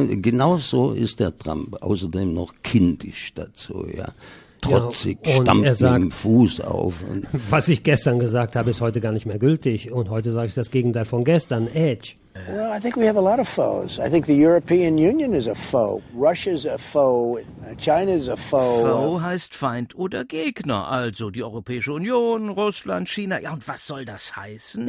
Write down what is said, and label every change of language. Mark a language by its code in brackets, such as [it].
[de] Genau so ist der Trump, außerdem noch kindisch dazu, ja. Trotzig, ja, und stammt er sagt, mit dem Fuß auf. Und was ich gestern gesagt habe, ist heute gar nicht mehr gültig. Und heute sage ich das Gegenteil von gestern. Edge. [en] Well, I think we have a lot of foes. I think the European Union is a foe. Russia's a foe. China's a foe. [de] Foe heißt Feind oder Gegner. Also die Europäische Union, Russland, China. Ja, und was soll das heißen?